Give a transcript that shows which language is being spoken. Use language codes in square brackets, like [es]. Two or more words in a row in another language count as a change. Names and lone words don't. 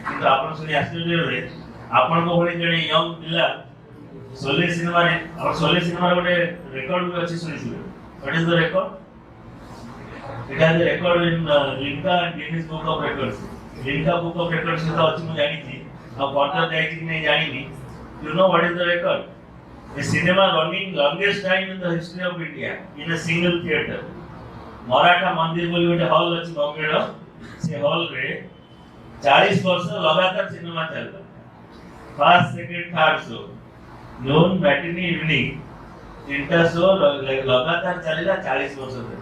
[or] କିନ୍ତୁ ଆପଣ ଶୁଣି ଆଶ୍ଚର୍ଯ୍ୟ ହେବେ, ଆପଣଙ୍କ ଭଳି ଜଣେ ୟଙ୍ଗ ପିଲା ଶୋଲେ ସିନେମାରେ, ଆଉ ଶୋଲେ ସିନେମାର ଗୋଟେ ରେକର୍ଡ ବି ଅଛି ଶୁଣିଥିବେ। [en] What is the record? It has a record in Limca Guinness Book of Records. [or] ଲିମ୍କା ବୁକ୍ ଅଫ୍ ରେକର୍ଡସ୍ ତ ଅଛି ମୁଁ ଜାଣିଛି, ଆଉ ଫର୍ଦର ଯାଇଛି କି ନାହିଁ ଜାଣିନି। [en] You know what is the record? A cinema running longest time in the history of India in a single theater। [or] ମରାଠା ମନ୍ଦିର ବୋଲି ଗୋଟେ ହଲ୍ ଅଛି ବମ୍ବେର, ସେ ହଲ୍ରେ 40 ବର୍ଷ ଲଗାତାର ସିନେମା ଚାଲିଲା। [en] First, second, third show, noon, matinee, evening, [or] ତିନିଟା ଶୋ ଲଗାତାର ଚାଲିଲା 40 ବର୍ଷ ଧରି।